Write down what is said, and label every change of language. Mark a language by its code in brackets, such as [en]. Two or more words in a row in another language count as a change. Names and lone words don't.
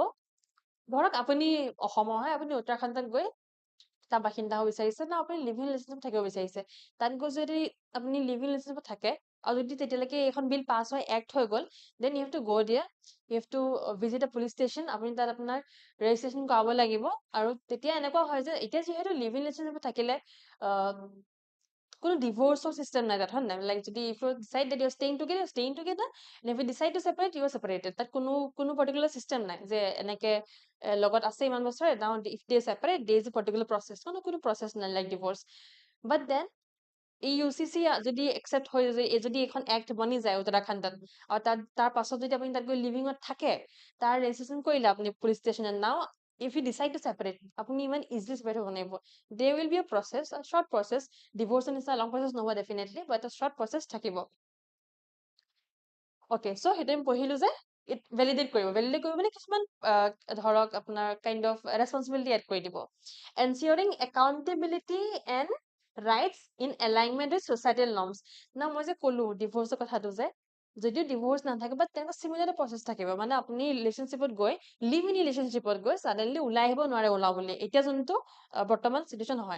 [as] ধৰক আপুনি অসমৰ হয়, আপুনি উত্তৰাখণ্ডত গৈ তাৰ বাসিন্দা হ'ব বিচাৰিছে, না আপুনি [en] live in relationship [as] থাকিব বিচাৰিছে, তাত গৈ যদি আপুনি [en] live in relationship [as] থাকে আৰু যদি তেতিয়ালৈকে এইখন বিল পাছ হৈ এক্ট হৈ গ'ল, [en] then you have to go there, you have to visit a police station, [as] আপুনি তাত আপোনাৰ ৰেজিষ্ট্ৰেশ্যন কৰাব লাগিব। আৰু তেতিয়া এনেকুৱা হয় যে এতিয়া যিহেতু [en] live in relationship [as] থাকিলে কোনো ডিভোৰ্চৰ চিষ্টেম নাই তাত, হয় নাই? [en] লাইক যদি if you decide that you are staying together, and if you decide to separate, you are separated. [as] তাত কোনো পাৰ্টিকুলাৰ চিষ্টেম নাই যে এনেকে লগত আছে ইমান বছৰ, [en] now if they separate, there is a particular process, [as] কোনো process নাই লাইক ডিভোৰ্চ। বাট দেন এই ইউচিচি যদি একচেপ্ট হৈ যদি এখন এক্ট বনি যায় উত্তৰাখণ্ডত, আৰু তাৰ পাছত যদি আপুনি তাত গৈ লিভিঙত থাকে, তাৰ ৰেজিষ্ট্ৰেশ্যন কৰিলে আপুনি পুলিচ ষ্টেচনত, [en] নাও if you decide to separate, [as] আপুনি ইমান ইজিলি ছেপাৰেট হ'ব নোৱাৰিব, [en] there will be a process, a short process, [as] ডিভোৰ্চৰ নিচিনা [en] long process [as] নহ'ব ডেফিনেটলি, [en] বাট a short process থাকিব। [as] অকে, সো সেইটো আমি পঢ়িলো যে ভেলিডেট কৰিব মানে কিছুমান ধৰক আপোনাৰ [en] kind of responsibility [as] এড কৰি দিব, [en] ensuring accountability and rights in alignment with societal norms. [as] না মই যে ক'লো ডিভোৰ্চৰ কথাটো যে যদিও ডিভোৰ্চ নাথাকে, বাট তেনেকুৱা [en] similar process [as] থাকিব, মানে আপুনি ৰিলেশ্যনশ্বিপত গৈ [en] live in relationship [as] গৈ ছাডেনলি ওলাই আহিব নোৱাৰে ওলাবলৈ, এতিয়া যোনটো বৰ্তমান চিটুৱেশ্যন হয়।